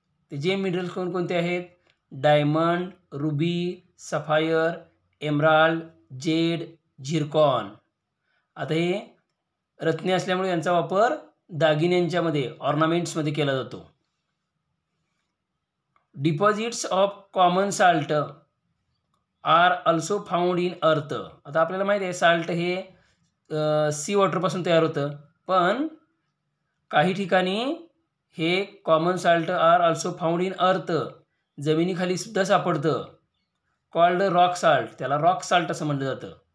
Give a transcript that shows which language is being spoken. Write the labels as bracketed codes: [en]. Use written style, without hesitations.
[mr] ते जेम मिनरल्स कोणकोणते आहेत, diamond, ruby, sapphire, emerald, Z, झिरकॉन. आता हे रत्ने असल्यामुळे यांचा वापर दागिन्यांच्यामध्ये, ऑर्नामेंट्समध्ये केला जातो. [en] Deposits of common salt are also found in earth. [mr] आता आपल्याला माहिती आहे साल्ट हे सी वॉटरपासून तयार होतं, पण काही ठिकाणी हे [en] common salt are also found in earth, [mr] जमिनीखाली सुद्धा सापडतं, [en] called rock salt, [mr] त्याला रॉक साल्ट असं म्हटलं जातं.